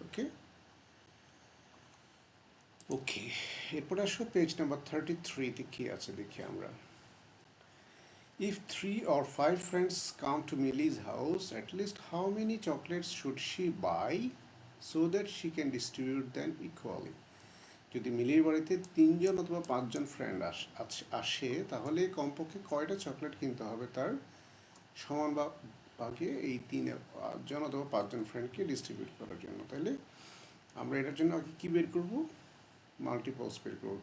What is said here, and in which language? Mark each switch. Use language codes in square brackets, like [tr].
[bn] ওকে ওকে, এরপরে আসো page number 33 তে কি আছে দেখি আমরা। [en] If 3 or 5 friends come to Millie's house, at least how many chocolates should she buy so that she can distribute them equally? [bn] যদি মিলির বাড়িতে 3জন অথবা 5জন ফ্রেন্ড আসে, তাহলে কমপক্ষে কয়টা চকলেট কিনতে হবে তার সমান ভাগে এই 3জন অথবা 5জন ফ্রেন্ডকে ডিস্ট্রিবিউট করার জন্য। তাহলে আমরা এটার জন্য আগে কী বের করবো? মাল্টিপলস বের করবো।